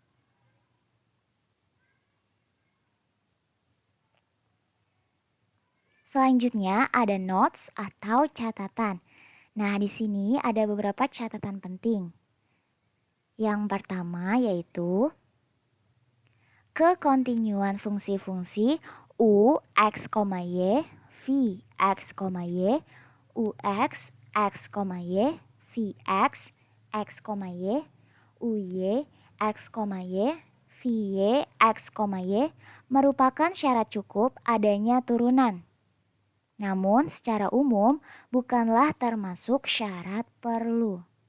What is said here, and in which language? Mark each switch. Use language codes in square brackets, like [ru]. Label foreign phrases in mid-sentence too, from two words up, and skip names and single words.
[id] Selanjutnya ada notes atau catatan. Nah, di sini ada beberapa catatan penting. Yang pertama yaitu kekontinuan fungsi-fungsi U, X, Y, V, X, Y, UX, X, Y, Vx, X, Y, UY, X, Y, Vy, X, Y merupakan syarat cukup adanya turunan. Namun secara umum bukanlah termasuk syarat perlu.